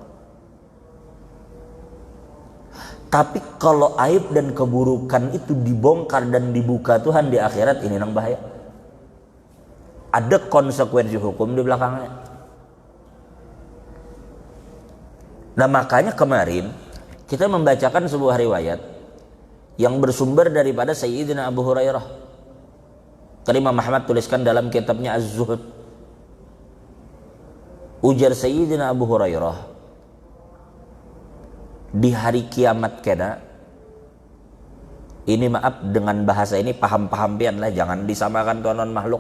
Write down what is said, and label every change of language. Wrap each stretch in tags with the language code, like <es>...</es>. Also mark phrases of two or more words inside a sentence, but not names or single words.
<bjn>Tapi kalau aib dan keburukan itu dibongkar dan dibuka Tuhan di akhirat, ini nang bahaya. Ada konsekuensi hukum di belakangnya. Nah makanya kemarin kita membacakan sebuah riwayat yang bersumber daripada Sayyidina Abu Hurairah. Imam Ahmad tuliskan dalam kitabnya Az-Zuhud. Ujar Sayyidina Abu Hurairah, di hari kiamat kena, ini maaf dengan bahasa ini paham-paham pian lah, jangan disamakan tuanan makhluk.</bjn>